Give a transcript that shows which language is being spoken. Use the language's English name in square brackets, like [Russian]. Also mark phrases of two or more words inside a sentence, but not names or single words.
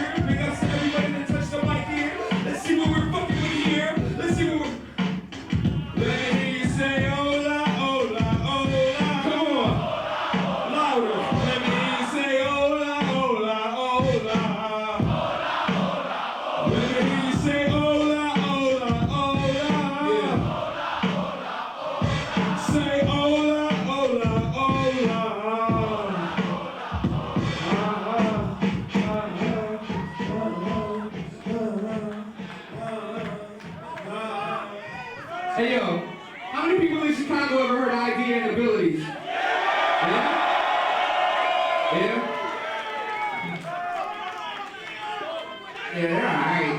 [English] Big ups to everybody that touched the mic here. Let's see what we're fucking with here. Let's see what we're... Let me hear you say [Spanish] hola, hola, hola. [English] Come on. Louder. Let me hear you say [Spanish] hola, hola, hola. [English] Let me hear you say [Spanish] hola, hola, hola. [English] Say [Spanish] hola, hola, hola. [English] Hey yo, how many people in Chicago ever heard Eyedea and Abilities? Yeah? Yeah, they're alright.